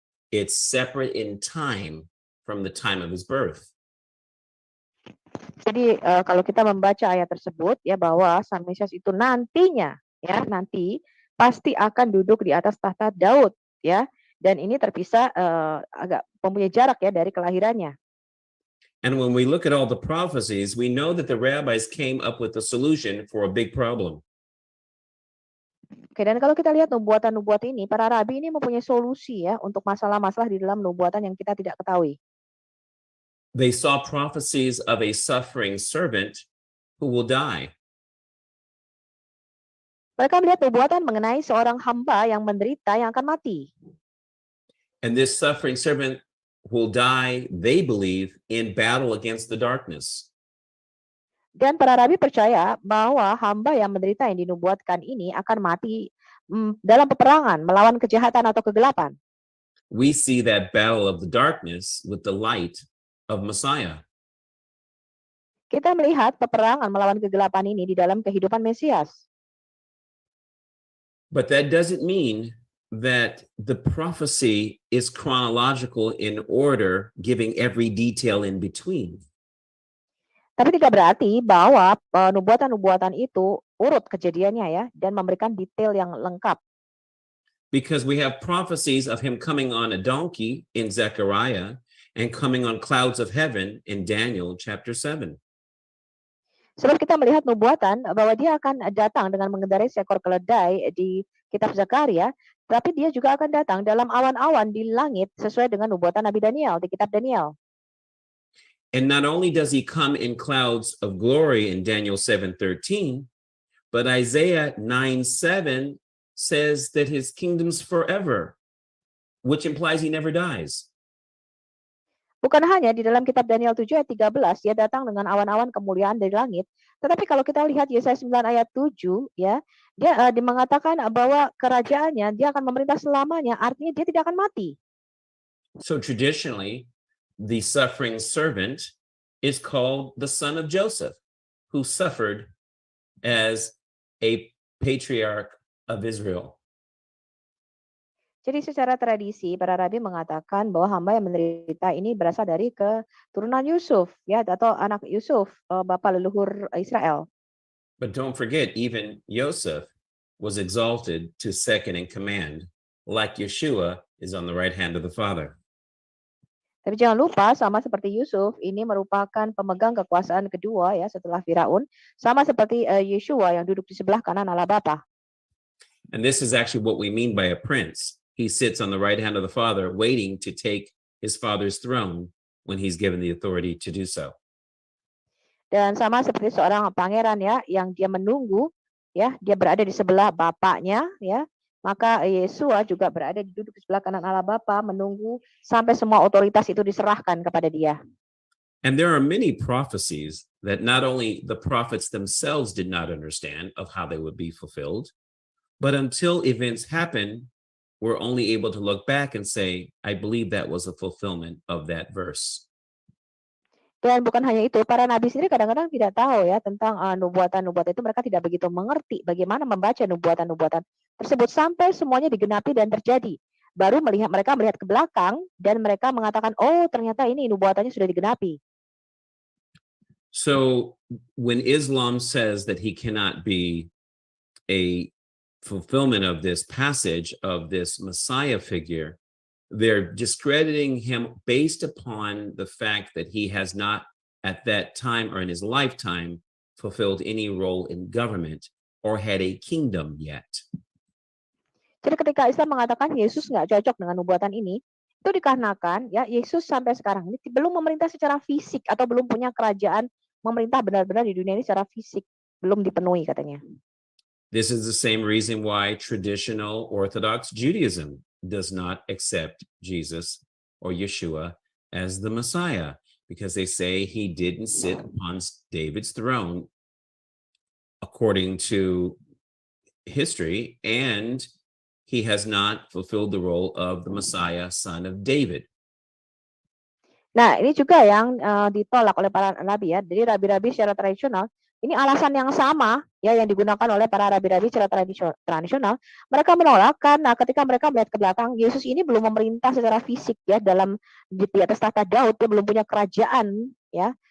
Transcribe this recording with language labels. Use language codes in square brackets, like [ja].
[en] It's separate in time from the time of his birth. [id] Jadi kalau kita membaca ayat tersebut ya bahwa Sang Mesias itu nantinya ya nanti pasti akan duduk di atas tahta Daud ya, dan ini terpisah agak mempunyai jarak ya dari kelahirannya. [en] And when we look at all the prophecies, we know that the rabbis came up with a solution for a big problem. [id] Oke, dan kalau kita lihat nubuatan-nubuat ini, para rabi ini mempunyai solusi ya untuk masalah-masalah di dalam nubuatan yang kita tidak ketahui. [en] They saw prophecies of a suffering servant who will die. [id] Mereka melihat nubuatan mengenai seorang hamba yang menderita yang akan mati. [en] And this suffering servant will die, they believe, in battle against the darkness. [id] Dan para rabi percaya bahwa hamba yang menderita yang dinubuatkan ini akan mati dalam peperangan melawan kejahatan atau kegelapan. [en] We see that battle of the darkness with the light of Messiah. [id] Kita melihat peperangan melawan kegelapan ini di dalam kehidupan Mesias. [en] But that doesn't mean that the prophecy is chronological in order, giving every detail in between. [id] Tapi tidak berarti bahwa nubuatan-nubuatan itu urut kejadiannya ya dan memberikan detail yang lengkap. [en] Because we have prophecies of him coming on a donkey in Zechariah and coming on clouds of heaven in Daniel chapter 7. [id] Sebab kita melihat nubuatan bahwa dia akan datang dengan mengendarai seekor keledai di kitab Zakaria, tapi dia juga akan datang dalam awan-awan di langit sesuai dengan nubuatan Nabi Daniel di kitab Daniel. [en] And not only does he come in clouds of glory in Daniel 7:13, but Isaiah 9:7 says that his kingdom's forever, which implies he never dies. [id] Bukan hanya di dalam kitab Daniel 7 ayat 13, dia datang dengan awan-awan kemuliaan dari langit. Tetapi kalau kita lihat Yesaya 9 ayat 7, ya, dia mengatakan bahwa kerajaannya, dia akan memerintah selamanya, artinya dia tidak akan mati. [en] So traditionally, the suffering servant is called the son of Joseph, who suffered as a patriarch of Israel. [id] Jadi secara tradisi para rabi mengatakan bahwa hamba yang menderita ini berasal dari keturunan Yusuf ya atau anak Yusuf, bapak leluhur Israel. [en] But don't forget, even Joseph was exalted to second in command, like Yeshua is on the right hand of the Father. [id] Tapi jangan lupa sama seperti Yusuf ini merupakan pemegang kekuasaan kedua ya setelah Firaun, sama seperti Yeshua yang duduk di sebelah kanan Allah Bapa. [en] And this is actually what we mean by a prince. He sits on the right hand of the Father, waiting to take his Father's throne when he's given the authority to do so. [id] Dan sama seperti seorang pangeran ya, yang dia menunggu ya, dia berada di sebelah bapaknya ya, maka Yesua juga berada duduk di sebelah kanan Allah Bapa menunggu sampai semua otoritas itu diserahkan kepada dia. [en] And there are many prophecies that not only the prophets themselves did not understand of how they would be fulfilled, but until events happen, we're only able to look back and say, I believe that was a fulfillment of that verse. [id] Dan bukan hanya itu, para nabi sendiri kadang-kadang tidak tahu ya tentang nubuatan-nubuatan itu. Mereka tidak begitu mengerti bagaimana membaca nubuatan-nubuatan tersebut sampai semuanya digenapi dan terjadi. Baru mereka melihat ke belakang dan mereka mengatakan, oh ternyata ini nubuatannya sudah digenapi. [en] So when Islam says that he cannot be a fulfillment of this passage of this Messiah figure, they're discrediting him based upon the fact that he has not at that time or in his lifetime fulfilled any role in government or had a kingdom yet. [id] Jadi ketika Islam mengatakan Yesus nggak cocok dengan nubuatan ini, itu dikarenakan ya Yesus sampai sekarang ini belum memerintah secara fisik atau belum punya kerajaan memerintah benar-benar di dunia ini secara fisik, belum dipenuhi katanya. [en] This is the same reason why traditional Orthodox Judaism does not accept Jesus or Yeshua as the Messiah, because they say he didn't sit upon David's throne according to history, and he has not fulfilled the role of the Messiah, son of David. [id] Nah, ini juga yang ditolak oleh para nabi ya. Jadi rabi-rabi secara tradisional, ini alasan yang sama ya yang digunakan oleh para rabi-rabi secara tradisional. Mereka menolak karena ketika mereka melihat ke belakang, Yesus ini belum memerintah secara fisik ya di atas tahta Daud, dia belum punya kerajaan ya.